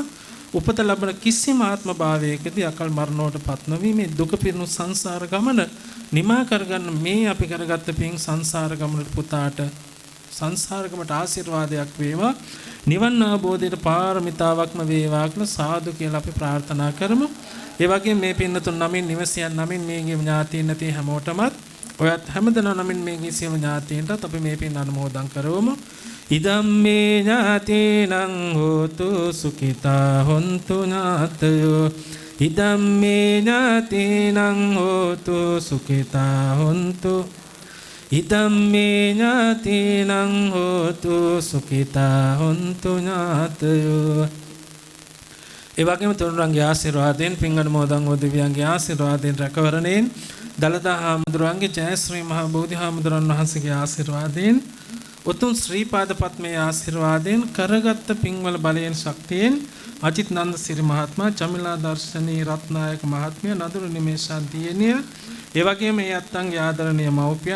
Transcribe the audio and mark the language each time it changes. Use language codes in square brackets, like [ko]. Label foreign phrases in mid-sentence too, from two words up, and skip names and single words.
[si] උපත ලැබෙන කිසිම ආත්ම භාවයකදී අකල් මරණයටපත් නොවි මේ දුක පිරුණු සංසාර ගමන නිමා කරගන්න මේ අපි කරගත්ත පින් සංසාර ගමනට පුතාට සංසාර ගමනට ආශිර්වාදයක් වේවා. නිවන් අවබෝධයට පාරමිතාවක්ම වේවා කියලා සාදු කියලා අපි ප්‍රාර්ථනා කරමු. ඒ වගේම මේ පින්නතුන් නමින් නිවසියන් නමින් මේගේ ඥාතීන් නැති හැමෝටමත් ඔයත් හැමදෙනා නමින් මේගේ සියලු ඥාතීන්ටත් අපි මේ පින් අනුමෝදන් කරවමු. [pi] ඉදම්මේ ඥාතීනං හෝතු සුඛිතා හොන්තු ඥාතයෝ. ඉදම්මේ ඥාතීනං හෝතු සුඛිතා හොන්තු. ඉදම්මේ ඥාතීනං හෝතු සුඛිතා හොන්තු ඥාතයෝ. [si] ඒ වගේම තුන්වන්ගේ ආශිර්වාදයෙන් පින් අනුමෝදන් වූ දිව්‍යයන්ගේ ආශිර්වාදයෙන් රැකවරණයෙන් දලදා හාමුදුරුවන්ගේ ජයශ්‍රී මහා බෝධි හාමුදුරන් වහන්සේගේ ආශිර්වාදයෙන් උතුම් ශ්‍රී පාද පත්මයේ ආශිර්වාදයෙන් කරගත් පින්වල බලයෙන් ශක්තියෙන් අජිත් නන්ද සිරි මහත්මයා චමිලා දර්ශනී රත්නායක මහත්මිය නදුරු නිමේෂා දියණිය ඒ වගේම මේ අත්තන්ගේ ආදරණීය මව්පියන්